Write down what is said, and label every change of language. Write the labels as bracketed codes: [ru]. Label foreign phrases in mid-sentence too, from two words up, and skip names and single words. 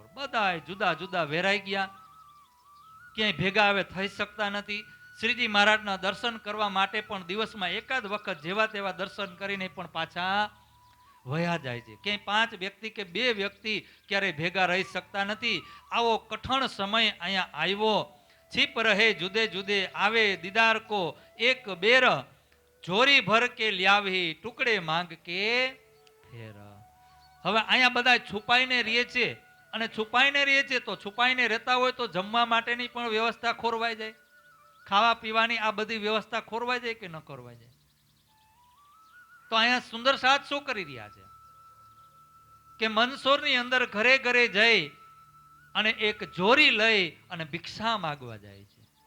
[gu] બધા જુદા જુદા વેરાઈ ગયા, ક્યાંય ભેગા હવે થઈ શકતા નથી. શ્રીજી મહારાજના દર્શન કરવા માટે પણ દિવસમાં એકાદ વખત જેવા તેવા દર્શન કરીને પણ પાછા વયા જાય છે. ક્યાંય 5 વ્યક્તિ કે 2 વ્યક્તિ ક્યારેય ભેગા રહી શકતા નથી. આવો કઠણ સમય અહીંયા આવ્યો. [hi] छिप रहे जुदे जुदे आवे दीदार को एक बेर, जोरी भर के ल्यावी टुकड़े मांग के फेर. [gu] હવે અહીંયા બધા છુપાઈને રહે છે, અને છુપાઈને રહે છે તો છુપાઈને રહેતા હોય તો જમવા માટેની પણ વ્યવસ્થા ખોરવાઈ જાય, ખાવા પીવાની આ બધી વ્યવસ્થા ખોરવાઈ જાય કે ન ખોરવાઈ જાય? તો અહીંયા સુંદર સાથ શું કરી રહ્યા છે કે મંદસોરની અંદર ઘરે ઘરે જઈ અને એક જોરી લઈ અને ભિક્ષા માગવા જાય છે.